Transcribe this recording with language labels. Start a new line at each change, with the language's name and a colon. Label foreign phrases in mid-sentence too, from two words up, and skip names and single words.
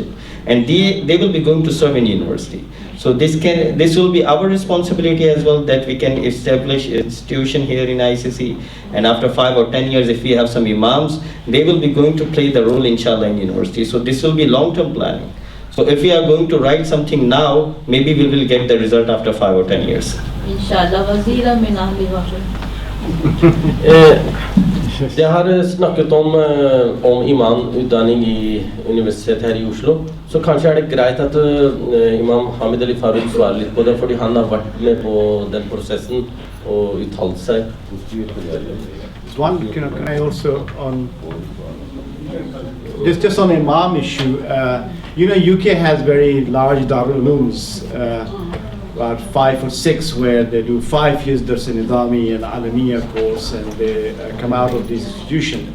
English: And they will be going to serve in university. So this will be our responsibility as well, that we can establish institution here in ICC, and after 5 or 10 years, if we have some imams, they will be going to play the role, inshallah, in university. So this will be long-term planning. So if we are going to write something now, maybe we will get the result after 5 or 10 years. Inshallah,
Arabic: وزيرا من أهلي
Norwegian: Det har snakket om imamutdanning i universitetet her i Oslo. Så kanskje det greit at imam Hamid Ali Faruk svarer litt på det, fordi han har vært med på den prosessen og uttalt seg.
English: Can I also on just on imam issue, UK has very large Darul Ulooms, about 5 or 6, where they do 5 years Dars Nizami and Alamiya course, and they come out of this institution.